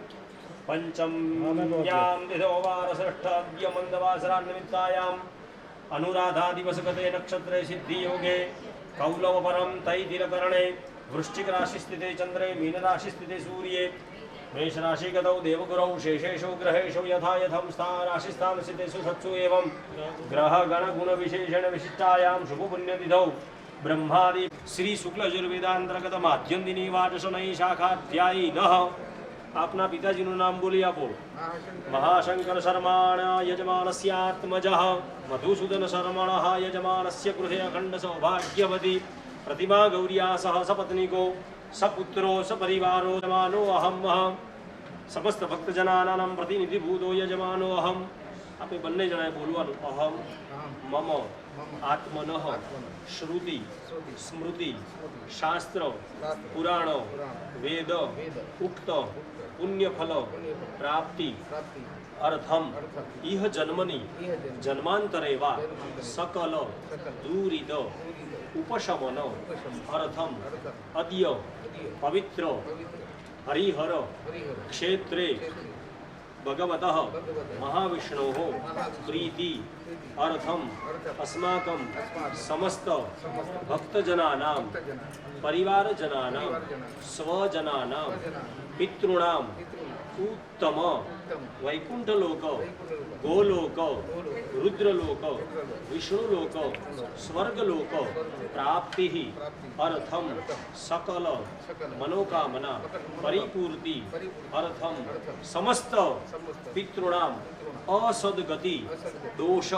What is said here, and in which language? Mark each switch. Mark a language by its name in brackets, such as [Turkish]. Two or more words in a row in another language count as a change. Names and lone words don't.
[Sanskrit] पञ्चम्यां तिथौ वारषष्ठाद्य मन्दवासरान्निमित्तायाम् अनुराधादिवसगते नक्षत्रे सिद्धियोगे कौलवपरं तैतिलकरणे वृश्चिकराशिस्थिते चन्द्रे मीनराशिस्थिते सूर्ये मेष राशिगतौ देवगुरौ शेषेषु ग्रहेषु यथा यथं राशिस्थां स्थितेषु सत्सु एवं ग्रह गण गुण विशेषण विशिष्टायां शुभ पुण्यतिथौ ब्रह्मादि श्री शुक्ल यजुर्वेदांतर्गत माध्यन्दिनी वाचशनै शाखाध्यायिनः. [Gujarati] આપના પિતાજીનું નામ બોલી આપો. [Sanskrit] महाशंकर शर्माण यजमानस्यात्मजः मधुसूदन शर्मणः यजमानस्य गृहे अखण्ड सौभाग्यवती प्रतिमा गौर्या सह सपत्नीको सपुत्रो सपरिवारो यजमानो अहम समस्त भक्तजनानां प्रतिनिधिभूतो यजमानो अहम. [Gujarati] આપે બંને જણાએ બોલવાનું. [Sanskrit] અહમ મમ આત્મનઃ શ્રુતિ સ્મૃતિ શાસ્ત્ર પુરાણ વેદ ઉક્ત પુણ્યફલ પ્રાપ્તિ અર્થમ ઇહ જન્મની જન્માંતરે વા સકલ દૂરિદ ઉપશમન અર્થમ અદ્ય પવિત્ર હરિહર ક્ષેત્રે भगवतः महाविष्णोः प्रीति अर्थम अस्माकं समस्त भक्तजनानां परिवारजनानां स्वजनानां पितॄणां उत्तम वैकुंठलोक गोलोक रुद्रलोक विष्णुलोक स्वर्गलोक प्राप्ति अर्थम सकल मनोकामना परिपूर्ति अर्थम समस्त पितॄणाम असदगति दोष